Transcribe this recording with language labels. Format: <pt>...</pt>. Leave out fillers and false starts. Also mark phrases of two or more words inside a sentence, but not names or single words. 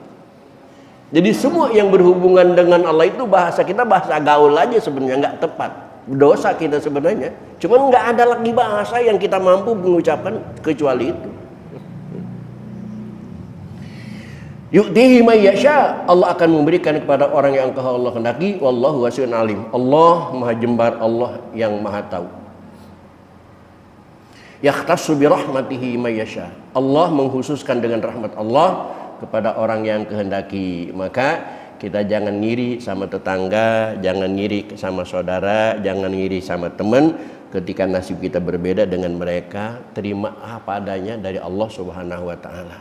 <id>Jadi semua yang berhubungan dengan Allah itu bahasa gaul aja sebenarnya, nggak tepat. Dosa kita sebenarnya. Cuman nggak ada lagi bahasa yang kita mampu mengucapkan kecuali itu.</id> <ar>يؤتيه من يشاء,</ar> <id>Allah akan memberikan kepada orang yang Allah kehendaki.</id> <ar>والله واسع عليم.</ar> <id>Allah Maha Jembar, Allah yang Maha tahu.</id> <ar>يختص برحمته من يشاء.</ar> <id>Allah mengkhususkan dengan rahmat Allah kepada orang yang kehendaki. Maka kita jangan ngiri sama tetangga, jangan ngiri sama saudara, jangan ngiri sama teman. Ketika nasib kita berbeda dengan mereka, terima apa adanya dari Allah</id> <ar>سبحانه وتعالى.</ar>